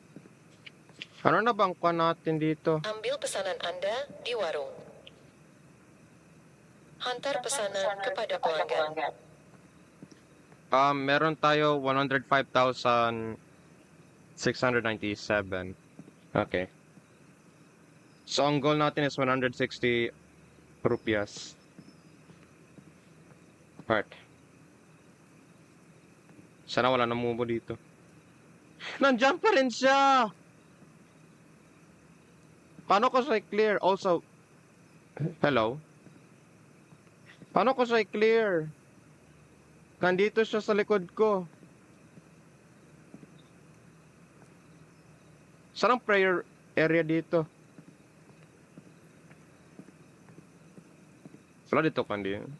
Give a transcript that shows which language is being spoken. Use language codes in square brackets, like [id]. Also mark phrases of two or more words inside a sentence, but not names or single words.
[tl] Ano na bang kuha natin dito? [ms] Ambil pesanan Anda di warung. Hantar pesanan kepada pelanggan. [tl] Meron tayo 105,697. Okay. So, ang goal natin is 160 rupias. Alright. Sana wala na mumo dito. Nandiyan pa rin siya! Paano ko siya i-clear? [en] Also, hello? [tl] Paano ko siya i-clear? Nandito siya sa likod ko. Saan ang prayer area dito? Wala dito kandi.